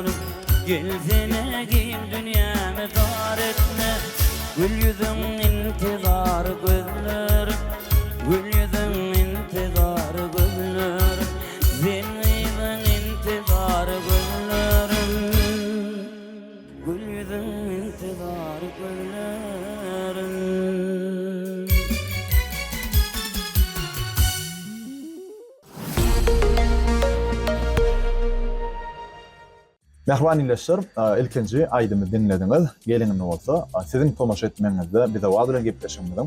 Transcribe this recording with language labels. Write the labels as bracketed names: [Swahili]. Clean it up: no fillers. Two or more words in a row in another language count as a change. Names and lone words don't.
[Turkish] Gelsene gel dünyamı dar etme, gül yüzün intizar güller, gül yüzün intizar güller, senidan intizar güllerim, gül yüzün intizar güllerim. [Turkmen] Mehriban ilişir, ilkinci aydymı dinlediniz. Gelin bolsa, sizin tomaşa etmeňizde bize wagt bilen gepleşelim.